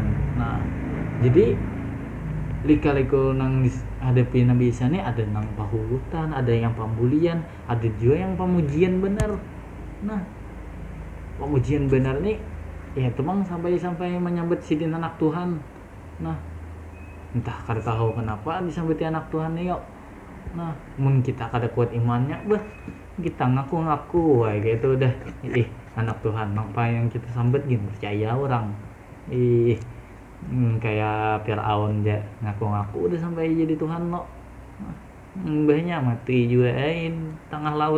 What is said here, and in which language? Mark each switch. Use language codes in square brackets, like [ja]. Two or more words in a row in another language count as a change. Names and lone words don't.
[bjn] Nah jadi lika-liku nang hadapi Nabi Isa ini ada nang pahulutan, ada yang pembulian, ada juga yang pemujian benar. Nah pemujian benar nih ya temang sampai menyambut sidin anak Tuhan. Nah entah kada tahu kenapa disambut anak Tuhan nih yuk. Nah mun kita kada kuat imannya bah kita ngaku-ngaku kayak gitu udah anak Tuhan apa yang kita sambut gini percaya orang kayak Fir'aun aja ngaku-ngaku udah sampai jadi Tuhan lo. Mbahnya mati juga tengah laut.